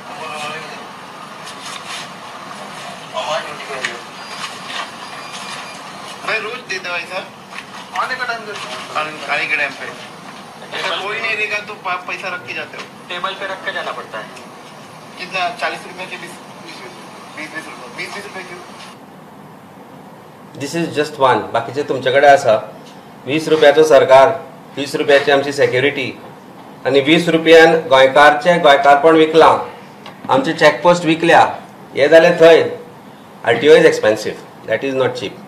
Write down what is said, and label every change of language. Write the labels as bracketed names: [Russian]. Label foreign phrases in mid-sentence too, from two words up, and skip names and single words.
[Hindi] भाई रोज देते भाई सर, आने का टाइम खाने के टाइम पे कोई नहीं रहेगा तो पैसा रख के जाते हो. टेबल पे रख के जाना पड़ता है. कितना 40 रुपए के 20 रुपए क्यों. [English] this is just one. [Konkani] बाकीचे तुमचे कडेन आसा. 20 रुपयाचो सरकार, 30 रुपयाची आमची सेक्युरिटी आनी 20 रुपयान गोंयकारपण विकलां, आमचे चॅकपोस्ट विकल्या. हे जालें थंय. [English] RTO is expensive, that is not cheap.